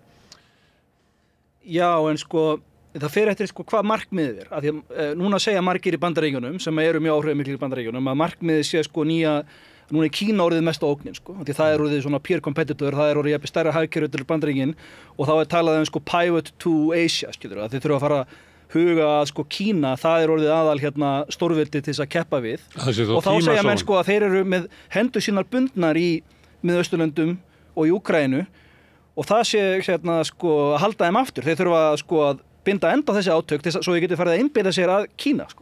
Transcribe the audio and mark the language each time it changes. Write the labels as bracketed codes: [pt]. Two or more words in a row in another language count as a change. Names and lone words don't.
[is] Já, en sko, það fer eftir sko hvað markmiðið er, af því að núna segja margir í Bandaríkjunum, sem eru mjög áhrifamiklir í Bandaríkjunum, að markmiðið sé sko núna er Kína orðið mesta ógnin sko, því það er orðið svona [en] peer competitor, [is] það er orðið jafnvel stærra hagkerfi til Bandaríkin og þá er talað sko [en] pivot to Asia, [is] skilur að þeir þurfa að fara huga að sko Kína, það er orðið aðal stórveldi til þess að keppa við og þá segja menn sko að þeir eru með hendur sínar bundnar í Miðausturlöndum og í Úkraínu og það sé sko að halda þeim aftur, þeir þurfa sko að binda enda á þessi átök svo þau geti farið að einbeita sér að Kína sko.